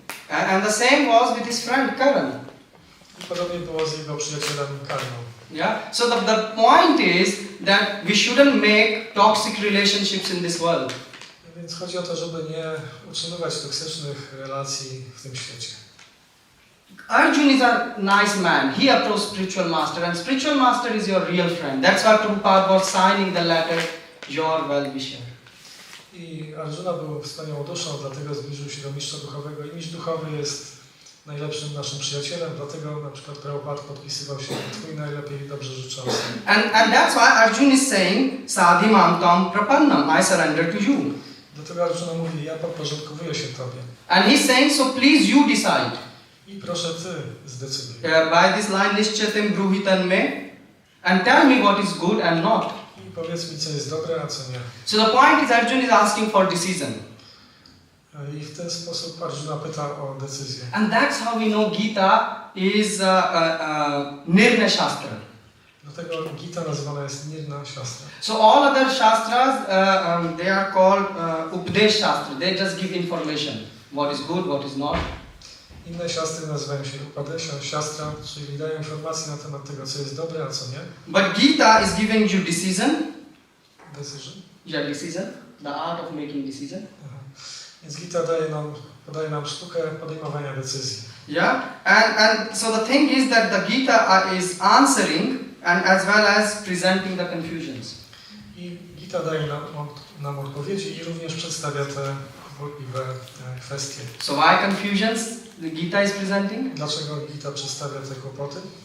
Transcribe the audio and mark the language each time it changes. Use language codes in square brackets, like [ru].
[en] And the same was with his friend Karan. [pl] I podobnie było z jego przyjacielem Karną. [en] Yeah. So the point is that we shouldn't make toxic relationships in this world. [pl] Więc chodzi o to, żeby nie utrzymywać toksycznych relacji w tym świecie. [en] Arjun is a nice man. He approached spiritual master and spiritual master is your real friend. That's why Prabhupada was signing the letter, your well-wisher. [pl] I Arjuna był wspaniałą duszą, dlatego zbliżył się do mistrza duchowego i mistrz duchowy jest najlepszym naszym przyjacielem, dlatego na przykład Prabhupada podpisywał się Twój najlepiej dobrze życzący. [en] And that's why Arjuna is saying, [sa] Sadhimam tam prapannam, [en] I surrender to you. [pl] Dlatego Arjuna mówi, ja podporządkowuję się Tobie. [en] And he's saying, so please you decide. [pl] I proszę Ty zdecyduj. [en] By this line, [sa] Nishchatim bruhitan me, [en] and tell me what is good and not. [pl] I powiedz mi, co jest dobre, a co nie. [en] So the point is, Arjuna is asking for decision. [pl] I w ten sposób Arjuna pyta o decyzję. [en] And that's how we know Gita is Nirnaya Shastra. [pl] Dlatego Gita nazywana jest Nirna Shastra. [en] So all other Shastras, they are called Upadesh Shastra. They just give information. What is good, what is not. [pl] Inne siastry nazywają się Upadesha Shastra, czyli dają informacje na temat tego, co jest dobre, a co nie. [en] But Gita is giving you decision. Decision? Yeah, decision. The art of making decision. Aha. [pl] Więc Gita podaje nam sztukę podejmowania decyzji. [en] Yeah, and so the thing is that the Gita is answering and as well as presenting the confusions. [pl] I Gita daje nam odpowiedzi i również przedstawia te wątpliwe kwestie. [en] So why confusions the Gita is presenting? [pl] Dlaczego Gita przedstawia te kłopoty?